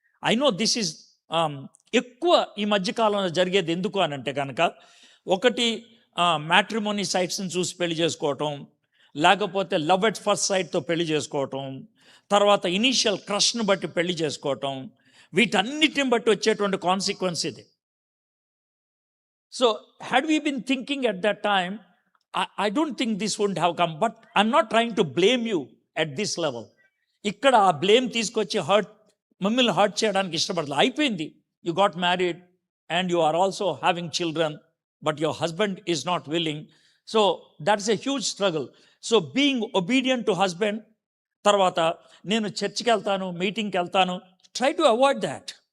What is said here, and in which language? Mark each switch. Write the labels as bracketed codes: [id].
[en] I know this is [te] ఎక్కువ ఈ మధ్యకాలంలో జరిగేది. ఎందుకు అని అంటే కనుక, ఒకటి మ్యాట్రిమోనీ సైట్స్ని చూసి పెళ్లి చేసుకోవటం, లేకపోతే లవ్ ఎట్ ఫస్ట్ సైట్తో పెళ్లి చేసుకోవటం, తర్వాత ఇనీషియల్ క్రష్ను బట్టి పెళ్లి చేసుకోవటం, వీటన్నిటిని బట్టి వచ్చేటువంటి కాన్సిక్వెన్స్ ఇది. [en] So had we been thinking at that time, I don't think this wouldn't have come. But I'm not trying to blame you at this level. [te] ఇక్కడ ఆ బ్లేమ్ తీసుకొచ్చి మమ్మల్ని హర్ట్ చేయడానికి ఇష్టపడలేదు. అయిపోయింది. [en] You got married and you are also having children, but your husband is not willing. So that's a huge struggle. So being obedient to husband, [te] తర్వాత నేను చర్చికి వెళ్తాను, మీటింగ్కి వెళ్తాను, [en] Try to avoid that.